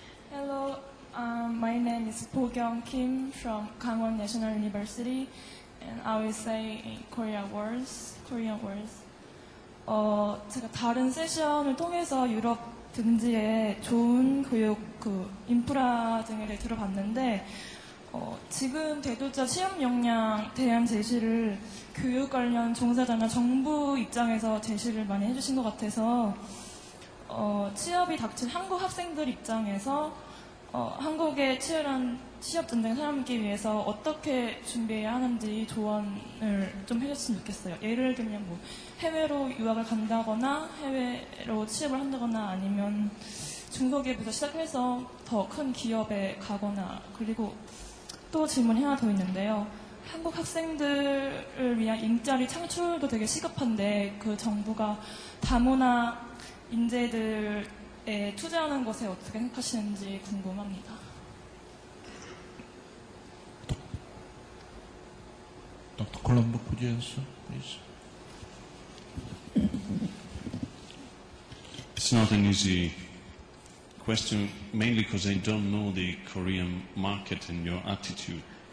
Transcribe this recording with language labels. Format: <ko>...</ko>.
<en>Hello, my name is Bo-kyung Kim from Gangwon National University, and I will say in Korean words.</en> <ko>제가 다른 세션을 통해서 유럽 등지의 좋은 교육, 인프라 등을 들어봤는데, 지금 대도자 취업 역량 대안 제시를 교육 관련 종사자나 정부 입장에서 제시를 많이 해주신 것 같아서, 취업이 닥친 한국 학생들 입장에서 한국의 치열한 취업 전쟁 살아남기 위해서 어떻게 준비해야 하는지 조언을 좀 해줬으면 좋겠어요. 예를 들면 뭐 해외로 유학을 간다거나 해외로 취업을 한다거나 아니면 중소기업부터 시작해서 더 큰 기업에 가거나 그리고 또 질문이 하나 더 있는데요. 한국 학생들을 위한 일자리 창출도 되게 시급한데 그 정부가 다문화 인재들에 투자하는 것에 어떻게 생각하시는지 궁금합니다.</ko> <en>Dr. Colombo, could you answer, please? It's not an easy question, mainly because I don't know the Korean market and your attitude.</en>